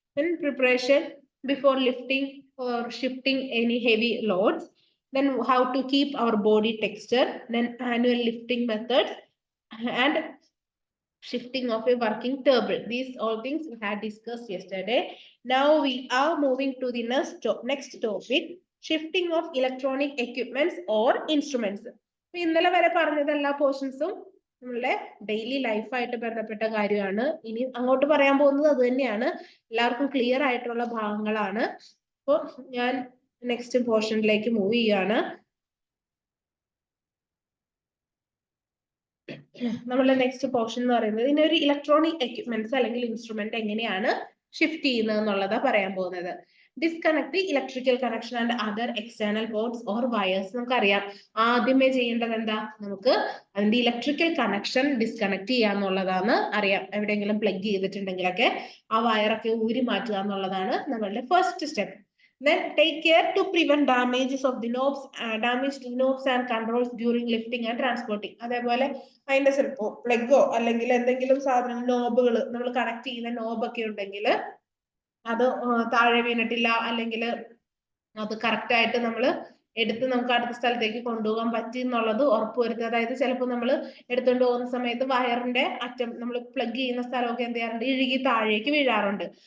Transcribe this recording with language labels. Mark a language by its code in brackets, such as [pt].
[en] Then preparation before lifting or shifting any heavy loads, then how to keep our body texture, then annual lifting methods and shifting of a working table. These all things we had discussed yesterday. Now we are moving to the next topic, shifting of electronic equipments or instruments. [ml] ഇന്നലെ വരെ പറഞ്ഞത് എല്ലാ പോർഷൻസും നമ്മളുടെ daily ലൈഫായിട്ട് ബന്ധപ്പെട്ട കാര്യമാണ്. ഇനി അങ്ങോട്ട് പറയാൻ പോകുന്നത് അത് തന്നെയാണ്. എല്ലാവർക്കും ക്ലിയർ ആയിട്ടുള്ള ഭാഗങ്ങളാണ്. അപ്പോൾ ഞാൻ നെക്സ്റ്റ് പോർഷനിലേക്ക് മൂവ് ചെയ്യാണ്. നമ്മളുടെ നെക്സ്റ്റ് പോർഷൻ എന്ന് പറയുന്നത് ഇതിനൊരു ഇലക്ട്രോണിക് എക്യുപ്മെന്റ്സ് അല്ലെങ്കിൽ ഇൻസ്ട്രുമെന്റ് എങ്ങനെയാണ് ഷിഫ്റ്റ് ചെയ്യുന്നത് എന്നുള്ളതാ പറയാൻ പോകുന്നത്. [en] Disconnect the electrical connection and other external ports or wires. [ml] നമുക്കറിയാം ആദ്യമേ ചെയ്യേണ്ടത് എന്താ, നമുക്ക് അതിന്റെ ഇലക്ട്രിക്കൽ കണക്ഷൻ ഡിസ്കണക്ട് ചെയ്യുക എന്നുള്ളതാണ്. അറിയാം, എവിടെയെങ്കിലും പ്ലഗ് ചെയ്തിട്ടുണ്ടെങ്കിലൊക്കെ ആ വയറൊക്കെ ഊരി മാറ്റുക എന്നുള്ളതാണ് നമ്മളുടെ first step. [en] Then take care to prevent damages of the knobs, damaged knobs and controls during lifting and transporting. [ml] അതേപോലെ അതിന്റെ ചിലപ്പോ പ്ലഗോ അല്ലെങ്കിൽ എന്തെങ്കിലും സാധനം നോബുകൾ നമ്മൾ കണക്ട് ചെയ്യുന്ന നോബൊക്കെ ഉണ്ടെങ്കിൽ അത് താഴെ വീണിട്ടില്ല അല്ലെങ്കിൽ അത് കറക്റ്റ് ആയിട്ട് നമ്മൾ എടുത്ത് നമുക്ക് അടുത്ത സ്ഥലത്തേക്ക് കൊണ്ടുപോകാൻ പറ്റി എന്നുള്ളത് ഉറപ്പുവരുത്തുക. അതായത് ചിലപ്പോൾ നമ്മൾ എടുത്തുകൊണ്ട് പോകുന്ന സമയത്ത് വയറിന്റെ അറ്റം നമ്മൾ പ്ലഗ് ചെയ്യുന്ന സ്ഥലമൊക്കെ എന്ത് ചെയ്യാറുണ്ട്, ഇഴുകി താഴേക്ക് വീഴാറുണ്ട്.